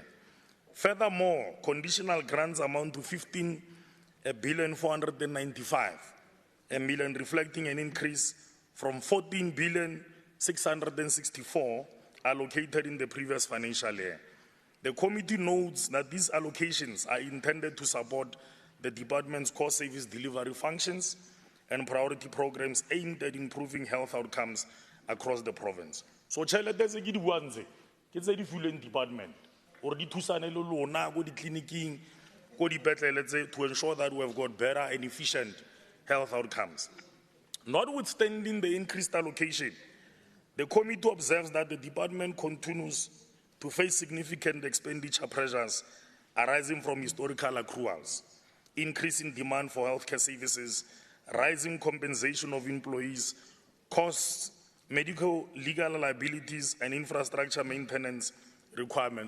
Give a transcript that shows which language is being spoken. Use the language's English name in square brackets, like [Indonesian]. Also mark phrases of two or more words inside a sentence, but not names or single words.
[English] Furthermore, conditional grants amount to 15 billion 495 million, reflecting an increase from 14 billion 664 allocated in the previous financial year. The committee notes that these allocations are intended to support the department's core service delivery functions and priority programs aimed at improving health outcomes across the province. So, [Northern Sotho] tšhelete tse ke di buang tse ke tse di filweng department gore di thusane le lona go ditleliniking go dipetlele tse [English] to ensure that we have got better and efficient health outcomes. Notwithstanding the increased allocation, the committee observes that the department continues to face significant expenditure pressures arising from historical accruals, increasing demand for healthcare services, rising compensation of employees, costs, medical legal liabilities, and infrastructure maintenance requirements.